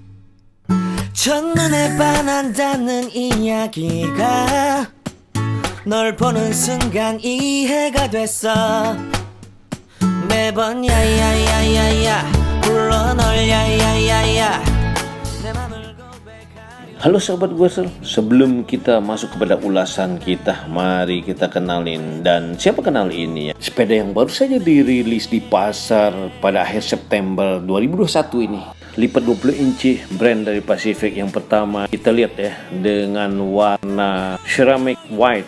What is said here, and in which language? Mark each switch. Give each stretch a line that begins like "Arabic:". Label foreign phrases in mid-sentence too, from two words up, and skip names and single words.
Korean: 첫눈에 반한다는 이야기가 널 보는 순간 이해가 됐어. 매번 야야야야야 불러 널 야야야야 내 맘을 고백하려.
Indonesian: Halo sahabat Guesel, sebelum kita masuk kepada ulasan kita, mari kita kenalin. Dan siapa kenal ini ya? Sepeda yang baru saja dirilis di pasar pada akhir September 2021 ini. Lipat 20 inci, brand dari Pacific. Yang pertama kita lihat ya, dengan warna
English: ceramic white.